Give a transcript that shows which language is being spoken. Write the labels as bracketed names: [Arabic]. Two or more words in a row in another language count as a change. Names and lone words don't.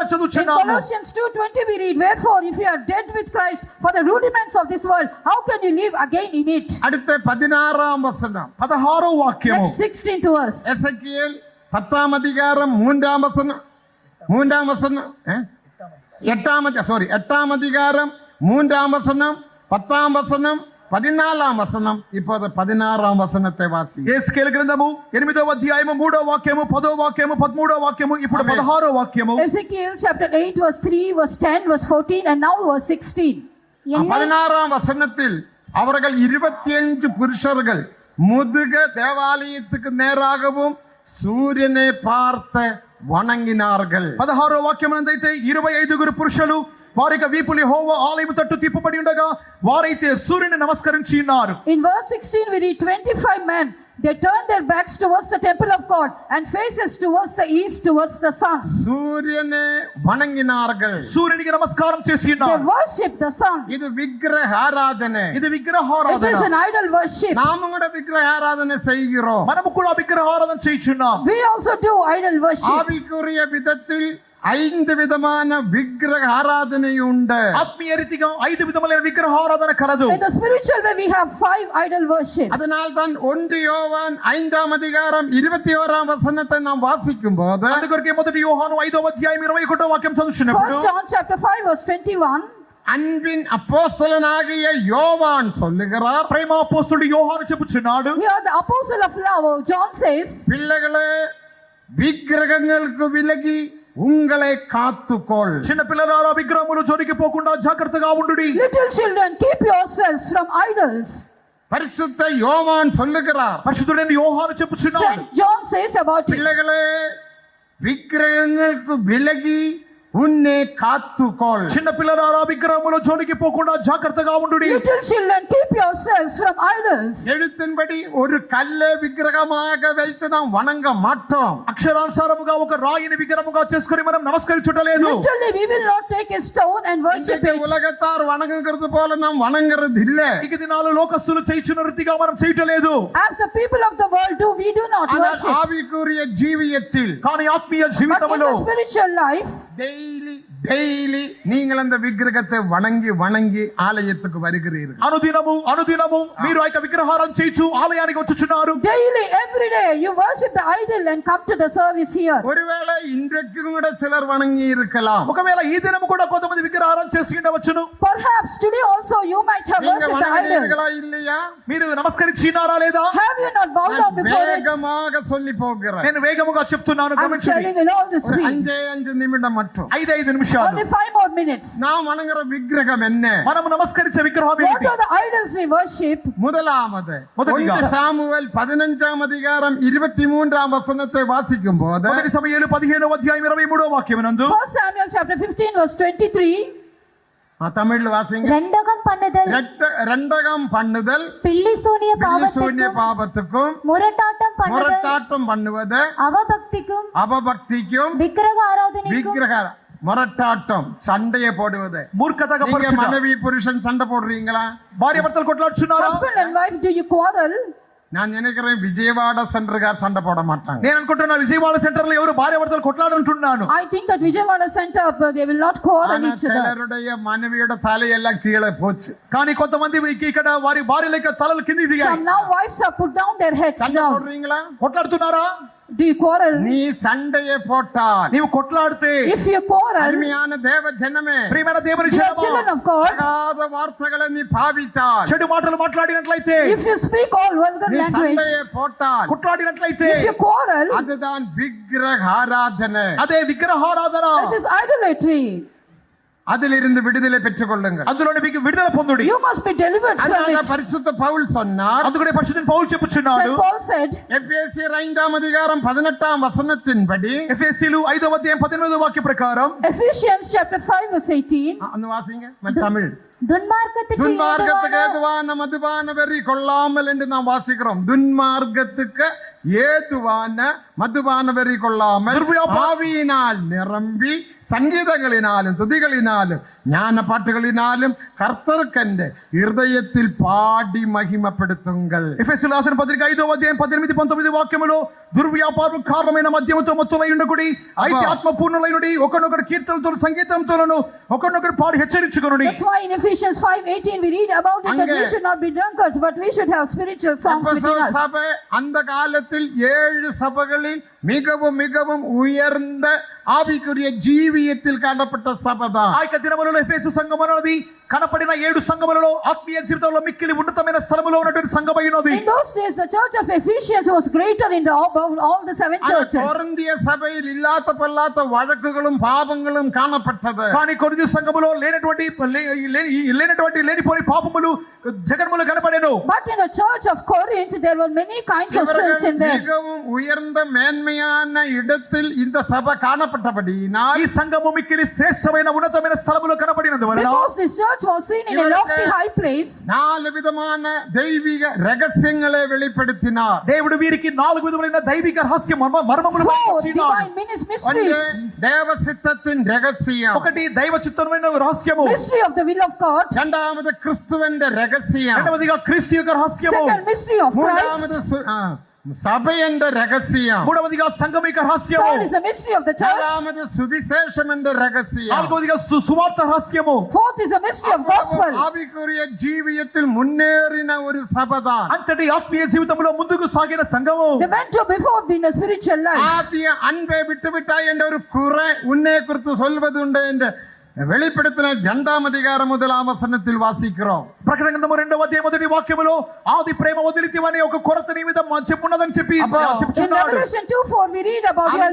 [English] In [Telugu] చదువుచున్నాము. [English] Colossians 2:20 we read, wherefore if you are dead with Christ for the rudiments of this world, how can you live again in it? [Tamil] அடுத்த 16ஆம் வசனம் [Telugu] 16వ వాక్యము. [English] Next 16th verse. [Tamil] எசேக்கியேல் 10ஆம் அதிகாரம் 3ஆம் வசனம் 8ஆம் அதிகாரம் 3ஆம் வசனம் 10ஆம் வசனம் 14ஆம் வசனம். இப்போது 16ஆம் వచనத்தை వాసి. [Telugu] యేస్కేలు గ్రంథము 8వ అధ్యాయము 3వ వాక్యము 10వ వాక్యము 13వ వాక్యము ఇప్పుడు 16వ వాక్యము. [English] Ezekiel chapter 8 verse 3 verse 10 verse 14 and now verse 16. [Tamil] 16ஆம் வசனத்தில் அவர்கள் 25 புருஷர்கள் முதுக தேவாலயத்துக்கு நேராகவும் சூரியனை பார்த்து వణంగినాர்கள். [Telugu] 16వ వాక్యమునందైతే 25 పురుషులు వారి యొక్క వీపులు యెహోవా ఆలయము తట్టు తిప్పబడి ఉండగా వారైతే సూర్యుని నమస్కరించి ఉన్నారు. [English] In verse 16 we read 25 men, they turned their backs towards the temple of God and faces towards the east towards the sun. [Tamil] சூரியனை வணங்கினார்கள். [Telugu] సూర్యునికి నమస్కారం చేసి [English] They [Telugu] ఉన్నారు. [English] worship the sun. [Tamil] இது விக்கிரக ஆராதனை. [Telugu] ఇది [English] It [Telugu] విగ్రహారాధన. [English] is an idol worship. [Tamil] நாம கூட விக்கிரக ஆராதனை செய்கிறோம். [Telugu] మనము కూడా విగ్రహారాధన చేయుచున్నాం. [English] We also do idol worship. [Tamil] ஆவிக்குரிய விதத்தில் 5 விதமான விக்கிரக ஆராதனை உண்டு. [Telugu] ఆత్మీయ రీతిగా 5 విధములైన విగ్రహారాధన కలదు. [English] In the spiritual way we have 5 idol worship. [Tamil] அதனால் தான் 1 யோவான் 5ஆம் அதிகாரம் 21ஆம் வசனத்தை நாம் வாசிக்கும் போது [Telugu] అందుకొరకే మొదటి యోహాను 5వ అధ్యాయం 21వ వాక్యం చదువుచున్నప్పుడు [English] 1 John chapter 5 verse 21. [Tamil] அன்பின் அப்போஸ்தலனாகிய யோவான் சொல்லுகிறார், [Telugu] ప్రేమ అపోస్తలుడు యోహాను చెప్పుచున్నాడు. [English] Here the apostle of love John says, [Tamil] பிள்ளைகளே விக்கிரகங்களுக்கு விலகி உங்களை காத்துக்கொள். [Telugu] చిన్న పిల్లలారా విగ్రహములు జోలికి పోకుండా జాగ్రత్తగా ఉండుడి. [English] little children keep yourselves from idols. [Tamil] பரிசுத்த யோவான் சொல்லுகிறார், [Telugu] పరిశుద్ధుడైన యోహాను చెప్పుచున్నాడు. [English] Saint John says about it, [Tamil] பிள்ளைகளே விக்கிரகங்களுக்கு விலகி உன்னை காத்துக்கொள். [Telugu] చిన్న పిల్లలారా విగ్రహముల జోలికి పోకుండా జాగ్రత్తగా ఉండుడి. [English] little children keep yourselves from idols. [Tamil] எழுத்தின்படி ஒரு கல்லை விக்கிரகமாக வைத்து நாம் வணங்க மாட்டோம். [Telugu] అక్షరానుసారముగా ఒక రాయిని విగ్రహముగా చేసుకుని మనం నమస్కరించుటలేదు. [English] Literally we will not take a stone and worship [Tamil] இன்றைக்கு [English] it. [Tamil] உலகத்தார் வணங்குகிறது போல நாம் வணங்குறது இல்ல. [Telugu] ఇక దినాలు లోకస్తులు చేయుచున్న రీతిగా మనం చేయటలేదు. [English] As the people of the world do, we do not [Tamil] ஆனால் [English] worship. [Tamil] ஆவிக்குரிய ஜீவியத்தில் [Telugu] కానీ ఆత్మీయ [English] But in [Telugu] జీవితంలో [English] the spiritual life, [Tamil] டெய்லி நீங்கள் அந்த விக்கிரகத்தை வணங்கி வணங்கி ஆலயத்துக்கு வருகிறீர்கள். [Telugu] అనుదినము మీరు ఆ యొక్క విగ్రహారం చేయించు ఆలయానికి వచ్చుచున్నారు. [English] daily, every day, you worship the idol and come to the service here. [Tamil] ஒருவேளை இன்றைக்கு கூட சிலர் வணங்கி இருக்கலாம். [Telugu] ఒకవేళ ఈ దినము కూడా కొంతమంది విగ్రహారం చేసి ఉండవచ్చును. [English] Perhaps today also you might have [Tamil] நீங்க [English] worshipped the [Tamil] வணங்கின [English] idol. [Tamil] செய்தீர்களா இல்லையா? [Telugu] మీరు నమస్కరించినారా లేదా? [English] Have you not bowed down before it? [Tamil] வேகமாக சொல்லி போகிறேன். [Telugu] నేను వేగముగా చెప్తున్నాను, [English] I'm [Telugu] గమనించండి. [English] telling in all the [Tamil] ஒரு [English] speed. [Tamil] 5 నిమిషం மட்டும். [Telugu] 5 నిమిషాలు. [English] Only 5 more minutes. [Tamil] நாம் வணங்குற விக்கிரகம் என்ன? [Telugu] మనము నమస్కరించే విగ్రహం [English] What [Telugu] ఏంటి? [English] are the idols we worship? [Tamil] முதலாவது முதலிగా. 1 சாமுவேல் 15 அதிகாரம் 23 வசனத்தை வாசிக்கும் போது [Telugu] మొదటి సమూయేలు 15వ అధ్యాయం 23వ వాక్యమునందు [English] 1 Samuel chapter 15 verse 23. [Tamil] தமிழ்ல வாசிங்க. ரெண்டகம் பண்ணுதல், ரெண்டகம் பண்ணுதல், பில்லி சூனிய சூன்ய பாவத்துக்கும், பாவத்துக்கும், முரட்டாட்டம் பண்ணுதல், முரட்டாட்டம் பண்ணுவது, அவபக்திக்கும், அபபக்திக்கும், விக்கிரக ஆராதனைக்கும், விக்கிரக முரட்டாட்டம் சண்டையை போடுவது. [Telugu] మూర్ఖతగా [Tamil] நீங்க [Telugu] పరచుట. [Tamil] மனைவி புருஷன் சண்டை போடுறீங்களா? [Telugu] భార్య భర్తలు కొట్లాడుచున్నారా? [English] Husband and wife, do you quarrel? [Tamil] நான் நினைக்கிறேன் விஜயவாడ சென்டர்கார் சண்டை போட மாட்டாங்க. [Telugu] నేను అనుకుంటున్నా విజయవాడ సెంటర్ లో ఎవరు భార్య భర్తలు కొట్లాడుంటున్నాను. [English] I think that Vijayawada center, they will not quarrel [Tamil] ஆனா [English] each other. [Tamil] சிலருடைய மனைவியோட தலையெல்லாம் கீழே போச்சு. [Telugu] కానీ కొంతమంది ఇక్కడ వారి భార్యల యొక్క తలలు కిందికి దిగాయి. [English] Some now wives have put down their heads [Tamil] சண்டை [English] down. [Tamil] போடுறீங்களா? [Telugu] కొట్లాడుతున్నారా? [English] Do you quarrel? [Tamil] நீ சண்டையை போட்டால் [Telugu] నీవు కొట్లాడితే [English] If you quarrel, [Tamil] அருமையான தேவ ஜனமே, [Telugu] ప్రియమైన దేవుని [English] dear [Telugu] జనమా, [English] children of God, [Tamil] தகாத வார்த்தைகளை நீ பாவித்தால், [Telugu] చెడు మాటలు మాట్లాడినట్లయితే, [English] if you speak all vulgar [Tamil] நீ [English] language, [Tamil] சண்டையை போட்டால், [Telugu] కొట్లాడినట్లయితే, [English] if you quarrel, [Tamil] அதுதான் விக்கிரக ஆராதனை. [Telugu] అదే విగ్రహారాధన. [English] it is idolatry. [Tamil] அதிலிருந்து விடுதலை பெற்றுக் கொள்ளுங்கள். [Telugu] అందులోని మీకు విడుదల పొందుడి. [English] You must be delivered from [Tamil] அதனால [English] it. [Tamil] பரிசுத்த பவுல் சொன்னார், [Telugu] అందుకనే పరిశుద్ధుని పౌలు చెప్పుచున్నాడు, [English] St. Paul said, [Tamil] எபேசியர் 5 அதிகாரம் 18 வசனத்தின்படி, [Telugu] ఎఫెసీయులు 5వ అధ్యాయం 18వ వాక్య ప్రకారం, [English] Ephesians chapter 5 verse 18, [Tamil] அந்த வாசிங்க தமிழ். துன்மார்க்கத்துக்கு துன்மார்க்கத்துக்கு ஏதுவான ஏதுவான மதுபான வெறி கொள்ளாமல் என்று நாம் வாசிக்கிறோம். துன்மார்க்கத்துக்கு ஏதுவான மதுபான வெறி கொள்ளாமல் ஆவியினால் நிரம்பி சங்கீதங்களினாலும் துதிகளினாலும் ஞான பாட்டுகளினாலும் கர்த்தருக்கென்று இருதயத்தில் பாடி மகிமைப்படுத்துங்கள். [Telugu] ఎఫెసీయులు రాసిన పత్రిక 5వ అధ్యాయం 18 19 వాక్యములో, దుర్వ్యాపారం కారణమైన మద్యముతో మత్తులై ఉండకుడి, అయితే ఆత్మపూర్ణులైనడి, ఒకనొకరు కీర్తనతో సంగీతంతోను ఒకనొకరు పాడి హెచ్చరించుకొనుడి. [English] that's why in Ephesians 5:18 we read about it that we should not be drunkards, but we should have spiritual songs within us. [Tamil] சபை அந்த காலத்தில் 7 சபைகளில் மிகவும் மிகவும் உயர்ந்த ஆவிக்குரிய ஜீவியத்தில் காணப்பட்ட சபைதான். [Telugu] ఆ యొక్క దినములలో ఎఫెసు సంఘం అన్నది కనపడిన 7 సంఘములలో ఆత్మీయ జీవితంలో మిక్కిలి ఉన్నతమైన స్థలములో ఉన్నటువంటి సంఘమై ఉన్నది. [English] In those days the church of Ephesians was greater in the all the 7 churches. [Tamil] கொரிந்திய சபையில் இல்லாத பொல்லாத வழக்குகளும் பாவங்களும் காணப்பட்டது. [Telugu] కానీ కొరింథీ సంఘములో లేనిపోని పాపములు జగన్ములు కనపడెను. [English] But in the church of Corinth there were many kinds of sins in there. [Tamil] மிகவும் உயர்ந்த மேன்மையான இடத்தில் இந்த சபை காணப்பட்டபடியினால், [Telugu] ఈ సంఘము మిక్కిలి శ్రేష్టమైన ఉన్నతమైన స్థలములో కనపడినందువలన, [English] Because this church was seen in a lofty high place, [Tamil] 4 விதமான தெய்வீக ரகசியங்களை வெளிப்படுத்தினார். [Telugu] దేవుడు వీరికి 4 విధములైన దైవిక రహస్య మర్మములు [English] four [Telugu] బయలుపరిచినాడు. [English] divine mysteries, [Tamil] ஒன்று தேவ சித்தத்தின் ரகசியம், [Telugu] ఒకటి దైవ చిత్తమైన రహస్యము, [English] mystery of the will of God. [Tamil] இரண்டாவது கிறிஸ்துவின் ரகசியம், [Telugu] రెండవదిగా క్రీస్తు యొక్క రహస్యము, [English] Second, mystery of Christ. [Tamil] மூன்றாவது சபை என்ற ரகசியம், [Telugu] మూడవదిగా సంఘం యొక్క రహస్యము, [English] Third is the mystery of the church. [Tamil] நாலாவது சுவிசேஷம் என்ற ரகசியம், [Telugu] నాలుగవదిగా సువార్త రహస్యము, [English] Fourth is the mystery of gospel. [Tamil] ஆவிக்குரிய ஜீவியத்தில் முன்னேறின ஒரு சபைதான். [Telugu] అంతటి ఆత్మీయ జీవితంలో ముందుకు సాగిన సంఘము. [English] They went to before being a spiritual life. [Tamil] ஆதிய அன்பை விட்டுவிட்டாய் என்ற ஒரு குறை உன்னை குறித்து சொல்வது உண்டு என்று வெளிப்படுத்தின 2 அதிகாரம் 1 வசனத்தில் வாசிக்கிறோம். [Telugu] ప్రకటన గ్రంథము 2వ అధ్యాయం 1 వాక్యములో, ఆది ప్రేమ వదిలితివని ఒక కొరత నీ మీద చెప్పున్నదని చెప్పి [English] In [Telugu] చెప్పుచున్నాడు. [English] Revelation 2:4 we read about you have